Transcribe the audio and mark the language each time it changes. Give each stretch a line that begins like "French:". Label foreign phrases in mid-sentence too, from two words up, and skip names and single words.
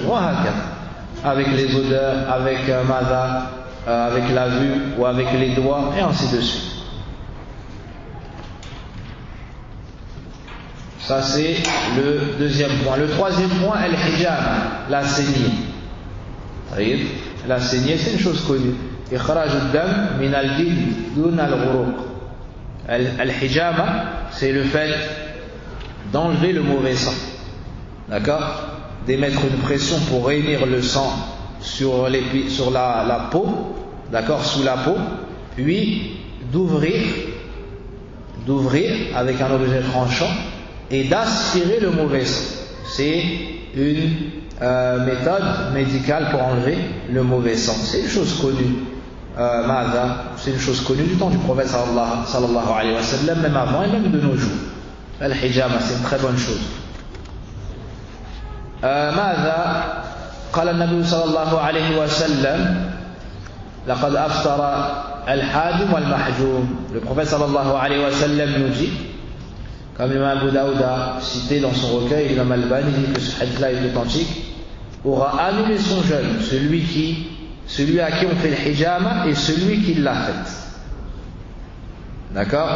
French: Avec les odeurs, avec avec la vue ou avec les doigts, et ainsi de suite. Ça c'est le deuxième point. Le troisième point, al-hijama, la saignée. La saignée, c'est une chose connue.
Arabic: إخراج الدم من الجلد دون العروق.
French: Al-hijama, c'est le fait d'enlever le mauvais sang. D'accord? D'émettre une pression pour réunir le sang sur la peau, d'accord, sous la peau, puis d'ouvrir avec un objet tranchant et d'aspirer le mauvais sang. C'est une méthode médicale pour enlever le mauvais sang. C'est une chose connue. C'est une chose connue du temps du prophète
Arabic: صلى الله عليه وسلم,
French: même avant et même de nos jours. Al-hijama, c'est une très bonne chose.
Arabic: ماذا قال النبي صلى الله عليه وسلم لقد أفطر الحاجم والمحجوم.
French: Le prophète
Arabic: صلى الله عليه وسلم
French: nous dit, comme l'imam Abu Daoud a cité dans son recueil, l'imam Albani dit que ce hadith là est authentique, aura annulé son jeûne celui à qui on fait le hijama et celui qui l'a fait. D'accord?